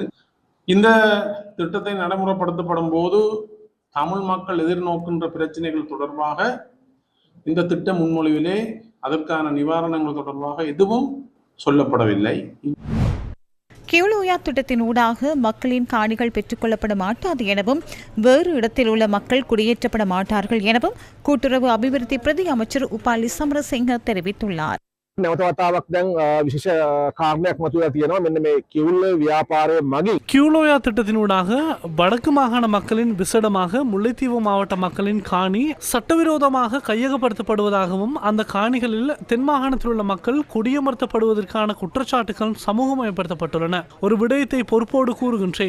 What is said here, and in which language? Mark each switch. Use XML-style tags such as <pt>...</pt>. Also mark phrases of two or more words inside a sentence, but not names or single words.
<ta>இந்த திட்டத்தை நடைமுறைப்படுத்தப்படும் போது தமிழ் மக்கள் எதிர்நோக்கின்ற பிரச்சனைகள் தொடர்பாக இந்த திட்ட முன்மொழிவிலே அதற்கான நிவாரணங்கள் தொடர்பாக எதுவும் சொல்லப்படவில்லை. கிவிலோயா திட்டத்தின் ஊடாக மக்களின் காணிகள் பெற்றுக் கொள்ளப்பட மாட்டாது எனவும், வேறு இடத்தில் உள்ள மக்கள் குடியேற்றப்பட மாட்டார்கள் எனவும் கூட்டுறவு அபிவிருத்தி பிரதி அமைச்சர் உபாலி சமரசிங்க தெரிவித்துள்ளார்.</ta> <si>නැවතවතාවක් දැන් විශේෂ කාරණයක් මතුවලා තියෙනවා. මෙන්න මේ කිවුල් ව්‍යාපාරයේ මගින්</si> <ta>கியூலோயா திட்டத்தினூடாக வடக்கு மாகாண மக்களின் விசேடமாக முல்லைத்தீவு மாவட்ட மக்களின் காணி சட்டவிரோதமாக கையகப்படுத்தப்படுவதாகவும், அந்த காணிகளில் தென் மாகாணத்தில் உள்ள மக்கள் குடியமர்த்தப்படுவதற்கான குற்றச்சாட்டுகள் சமூகமயப்படுத்தப்பட்டுள்ளன. ஒரு விடயத்தை பொறுப்போடு கூறுகின்றேன்.</ta>